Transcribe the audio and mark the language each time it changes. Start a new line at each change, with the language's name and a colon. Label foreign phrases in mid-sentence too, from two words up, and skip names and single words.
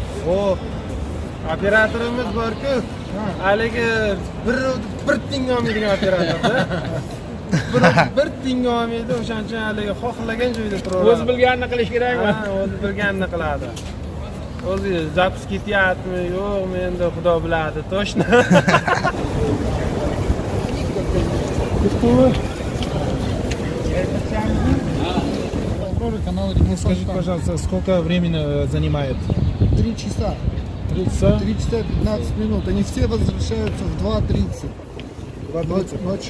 Uzbek: operatorimiz bor-ku, haligi bir tinga olmaydigan operatorda. Bir tinga olmaydi, o'shaning uchun haligi xohlagan joyda turaveradi. O'zi bilganini qilish kerakmi? Ha, o'zi bilganini qiladi. O'zi zapis ketyapmi, yo'qmi, endi Xudo biladi,
Russian: точно. Скажите, пожалуйста, сколько времени занимает? 3 часа. 3 часа? 3 часа 15 минут. Они все возвращаются в 2:30 ночи.